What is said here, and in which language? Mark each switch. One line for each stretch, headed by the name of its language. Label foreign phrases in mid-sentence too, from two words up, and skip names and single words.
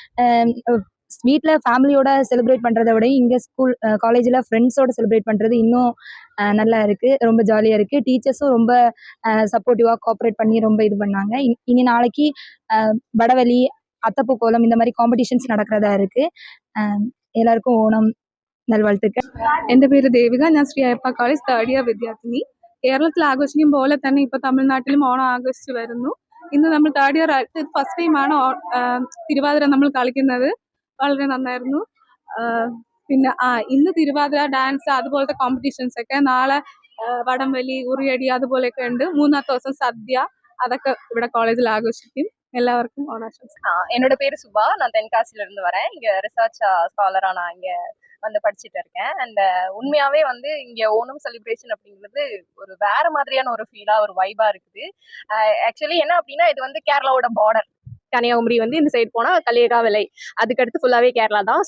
Tamil: வீட்டில் ஃபேமிலியோட செலிப்ரேட் பண்ணுறத விட இங்கே காலேஜில் ஃப்ரெண்ட்ஸோட செலிப்ரேட் பண்ணுறது இன்னும் நல்லா இருக்குது. ரொம்ப ஜாலியாக இருக்குது. டீச்சர்ஸும் ரொம்ப
English: supportive cooperate
Tamil: பண்ணி ரொம்ப இது பண்ணாங்க. இனி நாளைக்கு வடவெளி, அத்தப்பூ கோலம் இந்த மாதிரி காம்படிஷன்ஸ் நடக்கிறதா இருக்கு. எல்லாருக்கும் ஓணம் നൽവാഴ്ത്തുക്കൾ.
Malayalam: എൻ്റെ പേര് ദേവിക. ഞാൻ ശ്രീ അയ്യപ്പ കോളേജ്
English: third year
Malayalam: വിദ്യാർത്ഥിനി. കേരളത്തിൽ ആഘോഷിക്കും പോലെ തന്നെ ഇപ്പോൾ തമിഴ്നാട്ടിലും ഓണം ആഘോഷിച്ച് വരുന്നു. ഇന്ന് നമ്മൾ
English: third year
Malayalam: ആയിട്ട്
English: first time
Malayalam: തിരുവാതിര നമ്മൾ കളിക്കുന്നത്. വളരെ നന്നായിരുന്നു. പിന്നെ ഇന്ന് തിരുവാതിര, ഡാൻസ് അതുപോലത്തെ കോമ്പറ്റീഷൻസ് ഒക്കെ, നാളെ വടംവലി, ഉറിയടി അതുപോലെയൊക്കെ ഉണ്ട്. മൂന്നാമത്തെ ദിവസം സദ്യ, അതൊക്കെ ഇവിടെ കോളേജിൽ ആഘോഷിക്കും.
Tamil: எல்லாருக்கும் ஓணாசம்ஸ். என்னோட பேரு சுபா. நான் தென்காசில இருந்து வரேன். இங்க
English: research scholar
Tamil: நான் இங்க வந்து படிச்சுட்டு இருக்கேன். அண்ட் உண்மையாவே வந்து இங்க ஓணம் செலிப்ரேஷன் அப்படிங்கிறது ஒரு வேற மாதிரியான ஒரு ஃபீலா, ஒரு வைபா இருக்குது. ஆக்சுவலி என்ன அப்படின்னா, இது வந்து கேரளாவோட பார்டர். கன்னியாகுமரி வந்து இந்த சைடு போனா களியக்காவிளை, அதுக்கடுத்து ஃபுல்லாவே கேரளா தான்.